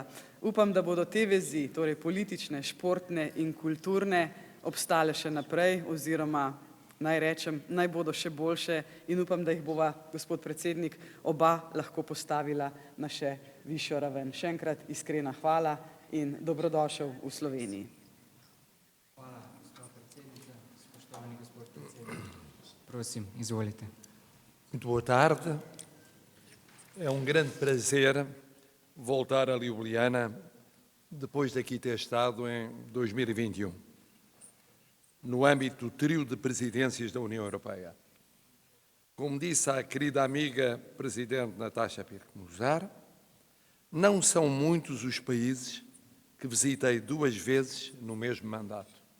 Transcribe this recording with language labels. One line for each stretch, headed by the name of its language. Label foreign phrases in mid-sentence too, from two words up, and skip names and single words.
Slovenian: Upam, da bodo te vezi, torej politične, športne in kulturne, obstale še naprej oziroma naj rečem, naj bodo še boljše in upam, da jih bova, gospod predsednik, oba lahko postavila na še višjo raven. Še enkrat iskrena hvala in dobrodošel v Sloveniji. Hvala, gospa predsednica. Spoštovani gospod predsednik, prosim, izvolite.
Portuguese: Muito boa tarde. É grande prazer voltar a Ljubljana depois daqui ter estado em 2021, no âmbito do trio de presidências da União Europeia. Como disse a querida amiga presidente Natasha Pirco-Muzar, não são muitos os países que visitei 2 vezes no mesmo mandato.